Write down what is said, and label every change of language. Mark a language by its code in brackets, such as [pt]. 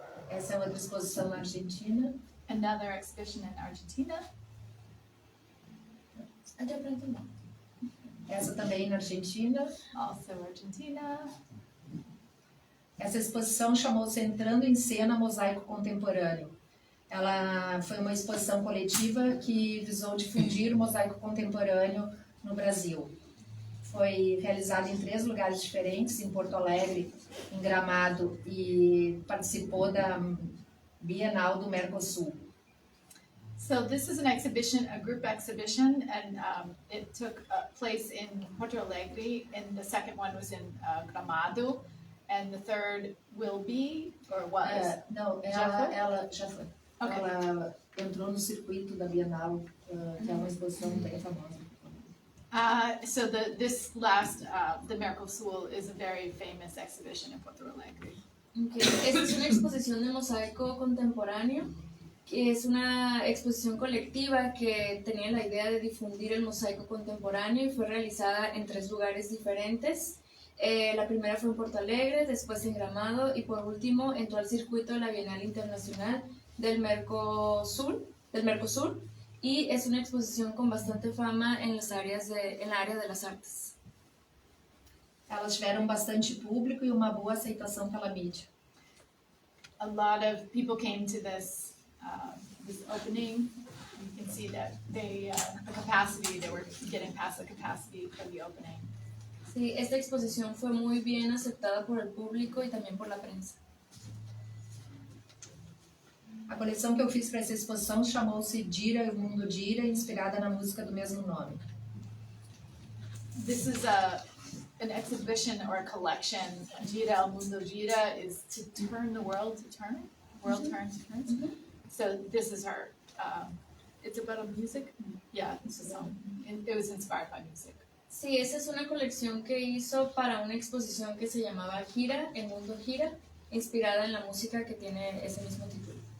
[pt] Essa é outra exposição na Argentina. [en] Another exhibition in Argentina. [es] Allá frente no. [pt] Essa também na Argentina. [en] Also Argentina. [pt] Essa exposição chamou-se Entrando em Cena Mosaico Contemporâneo. Ela foi uma exposição coletiva que visou difundir o mosaico contemporâneo no Brasil. Foi realizada em 3 lugares diferentes, em Porto Alegre, em Gramado, e participou da Bienal do Mercosul. [en] So this is an exhibition, a group exhibition, and it took place in Porto Alegre, and the second one was in Gramado, and the third will be, or was? [pt] Não, Já foi? ela já foi. [en] Okay. [pt] Ela entrou no circuito da Bienal, que é uma exposição bem famosa. [en] So this last, the Mercosul is a very famous exhibition in Porto Alegre. Okay. [es] Esta es una exposición de mosaico contemporáneo, que es una exposición colectiva que tenía la idea de difundir el mosaico contemporáneo y fue realizada en 3 lugares diferentes. La primera fue en Porto Alegre, después en Gramado y por último entró al circuito de la Bienal Internacional del Mercosur, y es una exposición con bastante fama en la área de las artes. [pt] Elas tiveram bastante público e uma boa aceitação pela mídia. [en] A lot of people came to this opening. You can see that they were getting past the capacity for the opening. [es] Sí, esta exposición fue muy bien aceptada por el público y también por la prensa. [pt] A coleção que eu fiz para essa exposição chamou-se Gira e o Mundo Gira, inspirada na música do mesmo nome. [en] This is an exhibition or a collection. Gira El Mundo Gira is to turn the world to turn. World turns. So this is her. It's about music. Yeah, it's a song. It was inspired by music. [es] Sí, esa es una colección que hizo para una exposición que se llamaba Gira, El Mundo Gira, inspirada en la música que tiene ese mismo título.